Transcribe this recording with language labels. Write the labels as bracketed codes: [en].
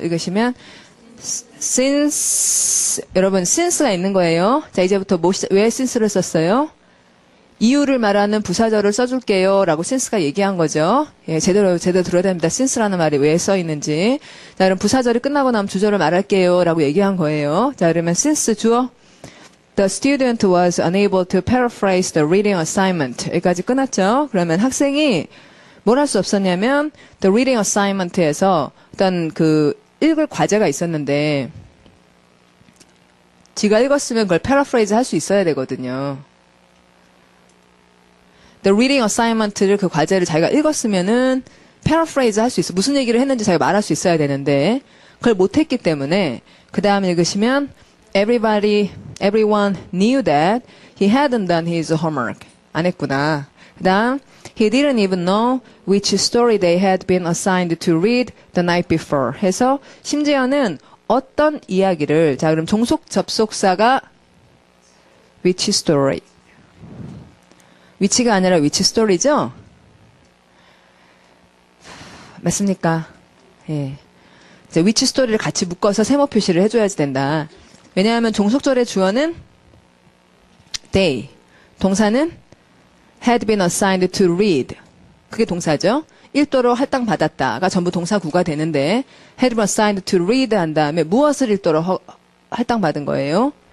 [ko] 읽으시면 since, 여러분 since가 있는 거예요. 자, 이제부터 왜 since를 썼어요? 이유를 말하는 부사절을 써줄게요. 라고 since가 얘기한 거죠. 예, 제대로 들어야 됩니다. since라는 말이 왜 써 있는지. 자, 그럼 부사절이 끝나고 나면 주절을 말할게요. 라고 얘기한 거예요. 자, 그러면 since 주어. [en] The student was unable to paraphrase the reading assignment. [ko] 여기까지 끝났죠. 그러면 학생이 뭘 할 수 없었냐면, the reading assignment에서 어떤 읽을 과제가 있었는데, 지가 읽었으면 그걸 paraphrase 할 수 있어야 되거든요. The reading assignment를 그 과제를 자기가 읽었으면은 paraphrase 할 수 있어. 무슨 얘기를 했는지 자기가 말할 수 있어야 되는데 그걸 못했기 때문에 그 다음 읽으시면 [en] everyone knew that he hadn't done his homework. [ko] 안 했구나. 그 다음 [en] he didn't even know which story they had been assigned to read the night before. [ko] 해서 심지어는 어떤 이야기를, 자 그럼 종속 접속사가 which story. 위치가 아니라 위치 스토리죠? 맞습니까? 예. 이제 위치 스토리를 같이 묶어서 세모 표시를 해줘야지 된다. 왜냐하면 종속절의 주어는 they, 동사는 [en] had been assigned to read. [ko] 그게 동사죠. 1도로 할당받았다가 전부 동사구가 되는데 [en] had been assigned to read [ko] 한 다음에 무엇을 1도로 할당받은 거예요?